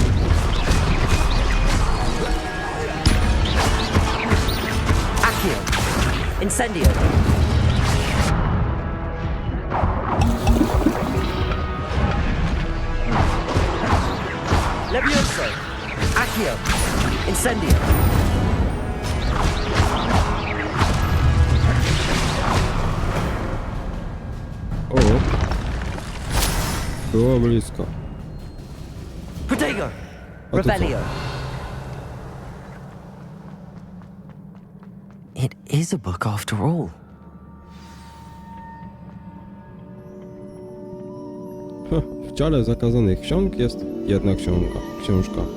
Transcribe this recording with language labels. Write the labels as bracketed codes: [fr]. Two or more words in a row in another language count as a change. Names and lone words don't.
[pl] Accio. Incendio. Levioso. Accio. Incendio. O. Było blisko. Potato. A to co? Revelio. [en] It is a book after all. [pl] W dziale zakazanych ksiąg jest jedna książka.